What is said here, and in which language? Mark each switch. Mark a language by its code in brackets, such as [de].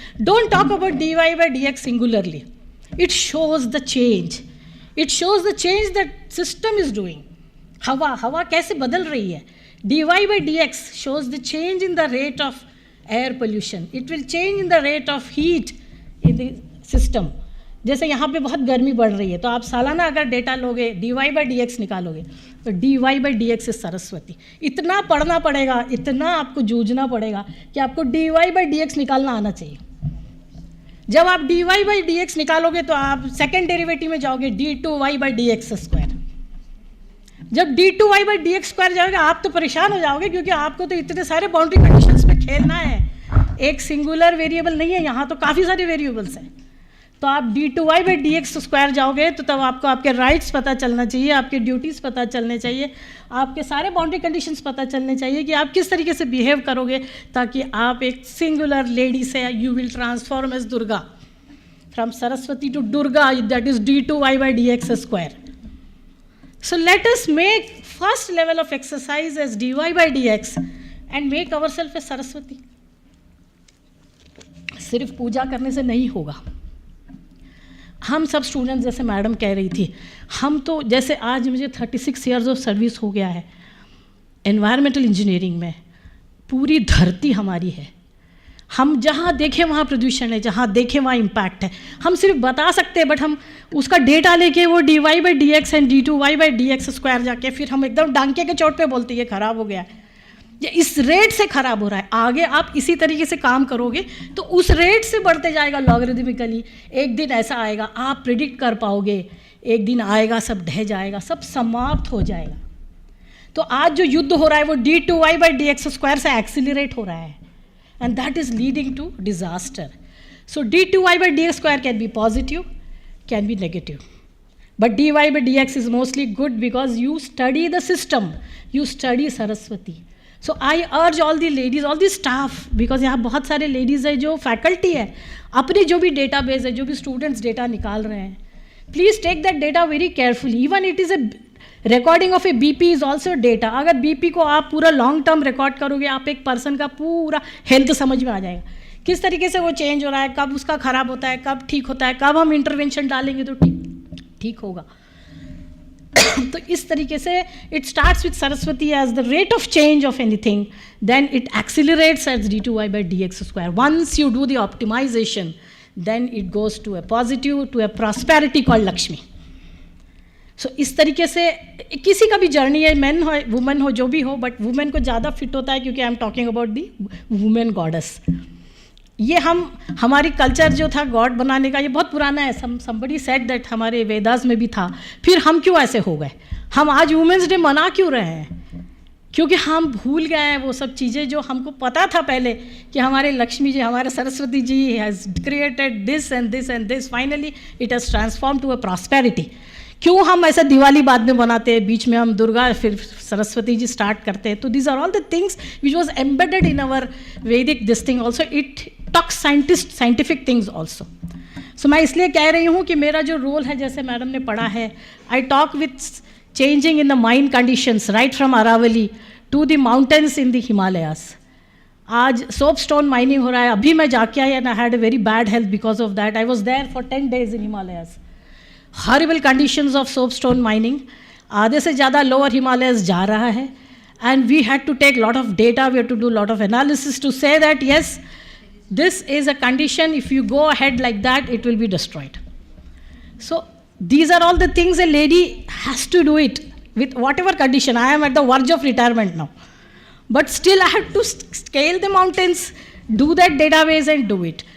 [en] Don't talk about dy by dx singularly. It shows the change. It shows the change that system is doing. [hi] हवा कैसे बदल रही है? [en] dy by dx shows the change in the rate of air pollution. It will change in the rate of heat in the system. [hi] जैसे यहाँ पे बहुत गर्मी बढ़ रही है, तो आप सालाना अगर डेटा लोगे, dy by dx निकालोगे, तो dy by dx is Saraswati. इतना पढ़ना पड़ेगा, इतना आपको जूझना पड़ेगा कि आपको dy by dx निकालना आना चाहिए. जब आप dy by dx निकालोगे तो आप सेकेंड डेरिवेटिव में जाओगे d2y by dx स्क्वायर. जब d2y by dx स्क्वायर जाओगे आप तो परेशान हो जाओगे, क्योंकि आपको तो इतने सारे बाउंड्री कंडीशंस पे खेलना है. एक सिंगुलर वेरिएबल नहीं है, यहाँ तो काफ़ी सारे वेरिएबल्स हैं. तो आप d2y by dx स्क्वायर जाओगे तो तब आपको आपके राइट्स पता चलना चाहिए, आपके ड्यूटीज़ पता चलने चाहिए, आपके सारे बाउंड्री कंडीशंस पता चलने चाहिए कि आप किस तरीके से बिहेव करोगे, ताकि आप एक सिंगुलर लेडी से [en] You will transform as Durga, from Saraswati to Durga, that is d2y by dx square. So let us make first level of exercise as dy by dx and make ourselves as Saraswati. [hi] सिर्फ पूजा करने से नहीं होगा. हम सब स्टूडेंट्स, जैसे madam कह रही थी, हम तो जैसे आज मुझे 36 ईयर्स ऑफ सर्विस हो गया है एनवायरमेंटल इंजीनियरिंग में. पूरी धरती हमारी है, हम जहाँ देखें वहाँ प्रदूषण है, जहाँ देखें वहाँ इम्पैक्ट है. हम सिर्फ बता सकते हैं, बट हम उसका डेटा लेके वो dy by dx and d2y by dx square जाके फिर हम एकदम डांके के चोट पे बोलते हैं ये ख़राब हो गया है, ये इस रेट से ख़राब हो रहा है. आगे आप इसी तरीके से काम करोगे तो उस रेट से बढ़ते जाएगा लॉगरिदमिकली. एक दिन ऐसा आएगा आप प्रिडिक्ट कर पाओगे, एक दिन आएगा सब ढह जाएगा, सब समाप्त हो जाएगा. तो आज जो युद्ध हो रहा है वो d2y by dx स्क्वायर से एक्सीलरेट हो रहा है, [en] and that is leading to disaster. So d2y by dx square can be positive, can be negative. But dy by dx is mostly good because you study the system, you study Saraswati. So I urge all the ladies, all the staff, because [hi] यहाँ बहुत सारे ladies है जो faculty है, अपने जो भी database है, जो भी students data निकाल रहे हैं, [en] please take that data very carefully. Even it is a recording of a BP is also data. [hi] अगर BP को आप पूरा long term record करोगे, आप एक person का पूरा health समझ में आ जाएगा, किस तरीके से वो change हो रहा है, कब उसका खराब होता है, कब ठीक होता है, कब हम intervention डालेंगे तो ठीक होगा. तो इस तरीके से [en] it starts with Saraswati as the rate of change of anything, then it accelerates as d2y by dx square. Once you do the optimization, then it goes to a positive, to a prosperity called Lakshmi. [hi] So इस तरीके से किसी का भी journey है, man हो women हो जो भी हो, बट वुमेन को ज़्यादा फिट होता है क्योंकि [en] I am talking about the women goddess. [hi] ये हमारी कल्चर जो था गॉड बनाने का, ये बहुत पुराना है. [en] somebody said that [hi] हमारे वेदास में भी था. फिर हम क्यों ऐसे हो गए? हम आज वुमेंस डे मना क्यों रहे हैं? क्योंकि हम भूल गए हैं वो सब चीज़ें जो हमको पता था पहले कि हमारे लक्ष्मी जी, हमारे Saraswati ji [en] has created this and this [hi] and this. [en] Finally it has transform to a prosperity. [hi] क्यों हम ऐसा दिवाली बाद में बनाते हैं, बीच में हम दुर्गा फिर सरस्वती जी स्टार्ट करते हैं? [en] तो these are all the things which was embedded in our Vedic this thing also. It talks scientific things also. [hi] सो मैं इसलिए कह रही हूँ कि मेरा जो रोल है, जैसे मैडम ने पढ़ा है, [en] I talk with changing in the mine conditions right from Aravali to the mountains in the Himalayas. [hi] आज soapstone mining हो रहा है. अभी मैं जाके आई [en] and I had a very bad health because of that. I was there for 10 days in Himalayas. Horrible conditions of soapstone mining. [hi] आधे से ज़्यादा lower Himalayas जा रहा है. [en] And we had to take lot of data, we had to do lot of analysis to say that yes, this is a condition, if you go ahead like that, it will be destroyed. So these are all the things a lady has to do it with whatever condition. I am at the verge of retirement now. But still I have to scale the mountains, do that database and do it.